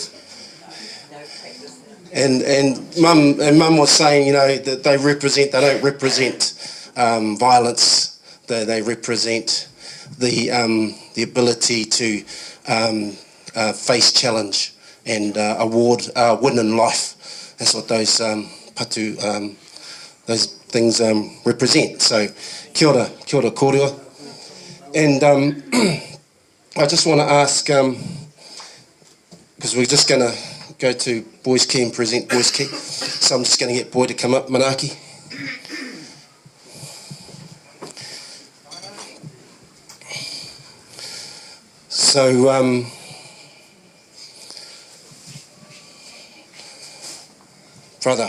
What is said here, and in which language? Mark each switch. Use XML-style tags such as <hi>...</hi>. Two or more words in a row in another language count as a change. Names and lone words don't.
<en>And Mum was saying, you know, that they don't represent violence. They represent the ability to face challenge and win in life. That's what those patu, those things represent. So</en> <mi>kia ora kōrua.</mi> <en>And I just want to ask, because we're just going to go to Boys Key and present Boys Key. So I'm just going to get Boy to come up, Manaaki. So, brother.</en>